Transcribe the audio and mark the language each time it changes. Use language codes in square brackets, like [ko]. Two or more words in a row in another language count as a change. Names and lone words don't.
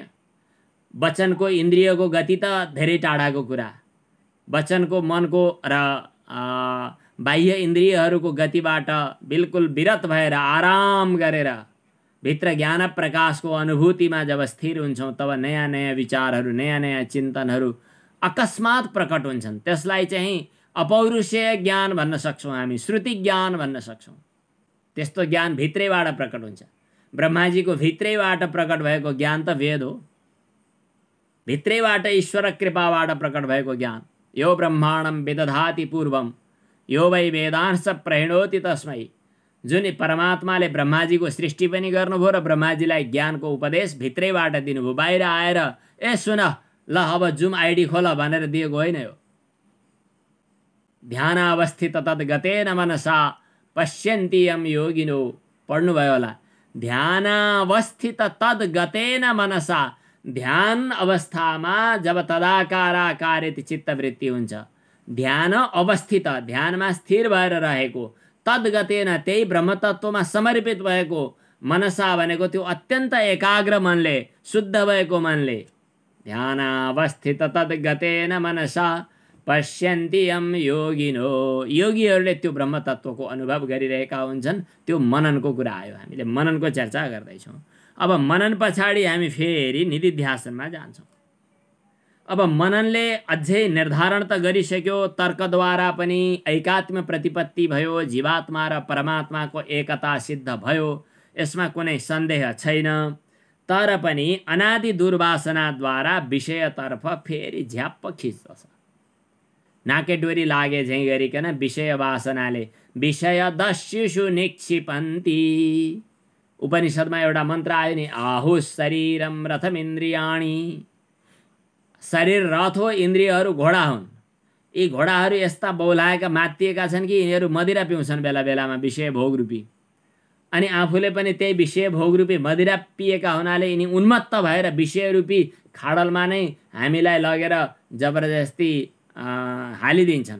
[ne] वचनको इन्द्रियको गति त धेरै टाढाको कुरा, वचनको मनको र बाह्य इन्द्रियहरूको गतिबाट बिल्कुल विरत भएर आराम गरेर भित्र ज्ञान प्रकाशको अनुभूतिमा जब स्थिर हुन्छौँ तब नयाँ नयाँ विचारहरू, नयाँ नयाँ चिन्तनहरू अकस्मात प्रकट हुन्छन्। त्यसलाई चाहिँ अपौरुषेय ज्ञान भन्न सक्छौँ हामी, श्रुति ज्ञान भन्न सक्छौँ। त्यस्तो ज्ञान भित्रैबाट प्रकट हुन्छ। ब्रह्माजीको भित्रैबाट प्रकट भएको ज्ञान त वेद हो, भित्रैबाट ईश्वर कृपाबाट प्रकट भएको ज्ञान। [sa] यो ब्रह्माण्डम विदधाति पूर्वम यो वै वेदांश प्रणोति तस्मै। [ne] जुन परमात्माले ब्रह्माजीको सृष्टि पनि गर्नुभयो र ब्रह्माजीलाई ज्ञानको उपदेश भित्रैबाट दिनुभयो। बाहिर आएर ए सुन ल अब [en] zoom ID [ne] खोल भनेर दिएको होइन। [sa] यो ध्यान अवस्थित तद्गतेन मनसा पश्यन्ति यम योगिनो, [ne] पढ्नुभयो होला। [sa] ध्यान अवस्थित तद्गतेन मनसा, [ne] ध्यान अवस्थामा जब तदाकाराकारित चित्तवृत्ति हुन्छ, [sa] ध्यान अवस्थित, [ne] ध्यानमा स्थिर भएर रहेको, तद्गतेन त्यही ब्रह्मतत्वमा समर्पित भएको, मनसा भनेको त्यो अत्यन्त एकाग्र मनले, शुद्ध भएको मनले, [sa] ध्यान अवस्थित तद्गतेन मनसा पश्यन्ति यम योगिनो, [ne] योगीहरूले त्यो ब्रह्मतत्वको अनुभव गरिरहेका हुन्छन्। त्यो मननको कुरा आयो, हामीले मननको चर्चा गर्दैछौँ। अब मनन पछाडि हामी फेरि निधिध्यासनमा जान्छौँ। अब मननले अझै निर्धारण त गरिसक्यो, तर्कद्वारा पनि एकात्म प्रतिपत्ति भयो, जीवात्मा र परमात्माको एकता सिद्ध भयो, यसमा कुनै सन्देह छैन। तर पनि अनादि दुर्वासनाद्वारा विषयतर्फ फेरि झ्याप्प खिच्दछ। नाकेडोरी लागे झैँ गरिकन विषय वासनाले [sa] विषय दस्युषु निक्षिपन्ति। [ne] उपनिषदमा एउटा मन्त्र आयो नि, [sa] आहु शरीरम रथम इन्द्रियाणी। [ne] शरीर रथ हो, इन्द्रियहरू घोडा हुन्। यी घोडाहरू यस्ता बौलाएका मातिएका छन् कि यिनीहरू मदिरा पिउँछन् बेला बेलामा, विषय भोगरूपी। अनि आफूले पनि त्यही विषय भोगरूपी मदिरा पिएका हुनाले यिनी उन्मत्त भएर विषयरूपी खाडलमा नै हामीलाई लगेर जबरजस्ती हालिदिन्छन्।